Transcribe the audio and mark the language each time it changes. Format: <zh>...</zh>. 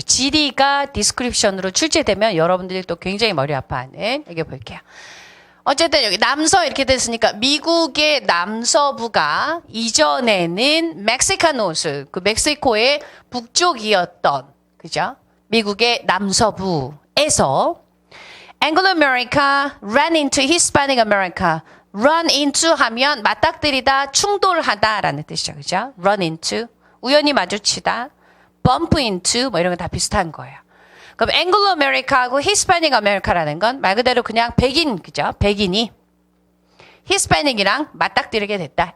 <ko>지리가 디스크립션으로 출제되면 여러분들이 또 굉장히 머리 아파하는, 여기 볼게요. 어쨌든 여기 남서 이렇게 됐으니까 미국의 남서부가 이전에는 멕시카노스, 그 멕시코의 북쪽이었던, 그죠? 미국의 남서부에서</ko> <en>Anglo America ran into Hispanic America.</en> <ko>run into 하면 맞닥뜨리다, 충돌하다라는 뜻이죠. 그죠? run into, 우연히 마주치다, bump into 뭐 이런 거 다 비슷한 거예요. 그럼 Anglo America하고 Hispanic America라는 건 말 그대로 그냥 백인, 그죠? 백인이 Hispanic이랑 맞닥뜨리게 됐다.</ko>